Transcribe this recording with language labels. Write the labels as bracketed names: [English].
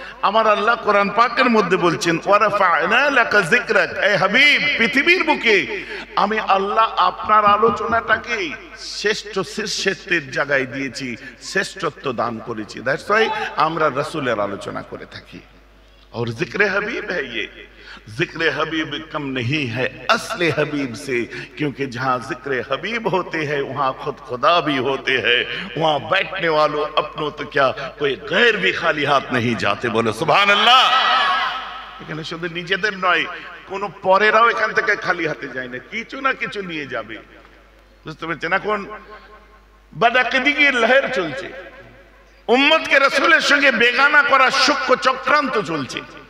[Bangla] আমার আল্লাহ কোরআন পাকের মধ্যে বলছেন, [Arabic] ওয়ারাফা'না লাকা যিকরাক, [Bangla] এ হাবিব, পৃথিবীর বুকে আমি আল্লাহ আপনার আলোচনাটাকে শ্রেষ্ঠত্বের জায়গায় দিয়েছি, শ্রেষ্ঠত্ব দান করেছি। [English] that's why [Bangla] আমরা রাসূলের আলোচনা করে থাকি। [Hindi] और जिक्र हबीब है ये, जिक्र हबीब कम नहीं है असले हबीब से, क्योंकि जहां जिक्र हबीब होते हैं वहां खुद खुदा भी होते हैं। वहां बैठने वालों अपनों तो क्या कोई गैर भी खाली हाथ नहीं जाते। बोलो सुभान अल्लाह। [Bangla] এখানে শুধু নিজেদের নয়, কোন পরেরাও এখান থেকে খালি হাতে যায় না, কিছু না কিছু নিয়ে যাবে। বুঝতে পেরেছেন? এখন বাদাকিদিগির লহর চলছে, উম্মতকে রাসূলের সঙ্গে বেগানা করার সূক্ষ্ম চক্রান্ত চলছে।